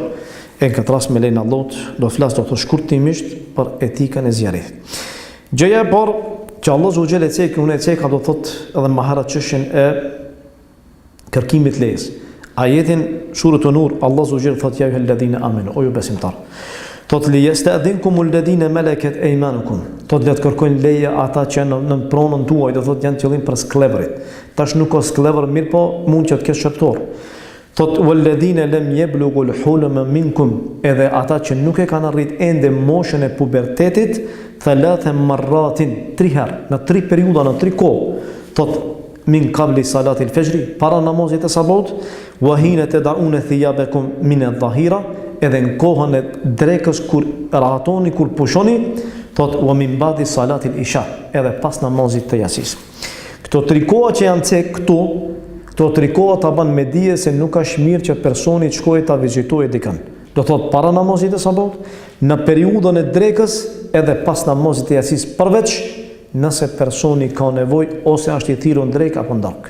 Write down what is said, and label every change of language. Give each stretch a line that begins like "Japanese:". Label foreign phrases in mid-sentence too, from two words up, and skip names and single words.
Albanian: E në këtë rast me lenin Allahut do flas dot shkurtimisht për etikën e ziaretit. Gjëja e parë që Allah
Arabic: عز وجل
Albanian: e cek, unë e cek do thot edhe më herët çështjen e kërkimit lejes. Ajetin Surën Nur, Allah
Arabic: عز وجل
Albanian: thot
Arabic: يا أيها الذين آمنوا,
Albanian: o ju besimtar.
Arabic: Thot ليستأذنكم الذين ملكت أيمانكم.
Albanian: Thot le të kërkojnë leje ata që në pronën tuaj, do thot janë qëllim për skleverit. Tash nuk ka sklever, mirë po mund që të kesh shërtor. Thot
Arabic: والذين لم يبلغوا الحلم منكم,
Albanian: edhe ata që nuk e kanë arrit ende moshën e pubertetit,
Arabic: ثلاث مرات,
Albanian: 3 herë, në 3 periudha, në 3 kohë. Thot
Arabic: من قبل صلاة الفجر,
Albanian: para namazit e sabahut,
Arabic: وحين تضعون ثيابكم من الظهيرة,
Albanian: edhe në kohën e drekës kur rahatoni, kur pushoni, thot
Arabic: ومن بعد صلاة العشاء,
Albanian: edhe pas namazit të jasis. Këto 3 koha që janë cek këtu, këto 3 koha ta bën me dije se nuk është mirë që personi të shkojë ta vizitojë dikën. Do thot para namazit të sabahut, në periudhën e drekës edhe pas namazit të jasis, përveç nëse personi ka nevojë ose është I thirrur në drekë apo në darkë.